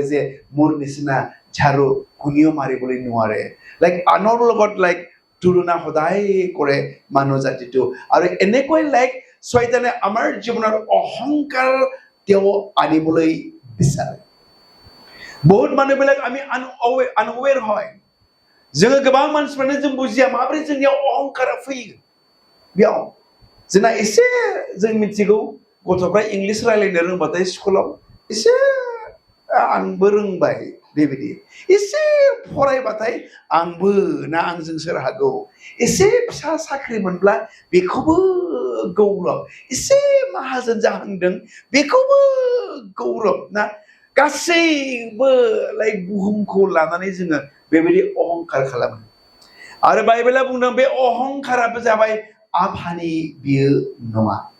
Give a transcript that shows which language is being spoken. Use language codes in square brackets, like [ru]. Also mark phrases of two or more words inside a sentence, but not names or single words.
[as] যে মোৰ নিচিনা ঝাৰু কোনেও মাৰিবলৈ নোৱাৰে লাইক আনৰ লগত লাইক তুলনা সদায় কৰে মানুহ জাতিটো আৰু এনেকৈ লাইক শয়তানে আমাৰ জীৱনৰ অহংকাৰ তেওঁ আনিবলৈ বিচাৰে বহুত মানুহবিলাক আমি আনৱেৰ হয় [brx] जोङो गोबां मानसिफ्रानो जों बुजिया माबोरै जोंनियाव अहंकारा फैयो बेयाव जोंना एसे जों मिथिगौ गथ'फ्रा इंलिस रायलायनो रोंबाथाय स्कुलाव एसे आंबो रोंबाय बेबायदि एसे फरायबाथाय आंबो ना आंजों सोर हागौ एसे फिसा साख्रि मोनब्ला बेखौबो गौरब एसे माहाजोन जाहांदों बेखौबो गौरब ना गासैबो लाइक बुहुमखौ लानानै जोङो बेबायदि अहंकार खालामो आरो बाइबेला बुंदों बे अहंकाराबो जाबाय आफानि बियो नङा